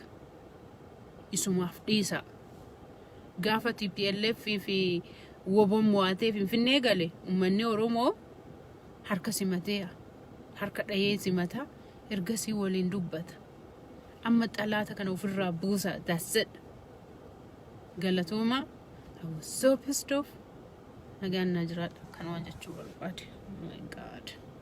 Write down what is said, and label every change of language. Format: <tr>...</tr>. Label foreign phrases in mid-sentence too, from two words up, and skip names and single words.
<om>Isumaaf dhiisa. Gaafa TPLF fi woboon mo'atee Finfinnee gale uummanni Oromoo harka simatee harka dhahee simata ergasii waliin dubbata. Amma xalaata kana ofirraa buusa.</om> <en>That's it. Galatooma. I was so pissed off.</en> <om>Nagaan na jiraadha. Kanuma jechuu barbaade.</om> <en>Oh my God.</en>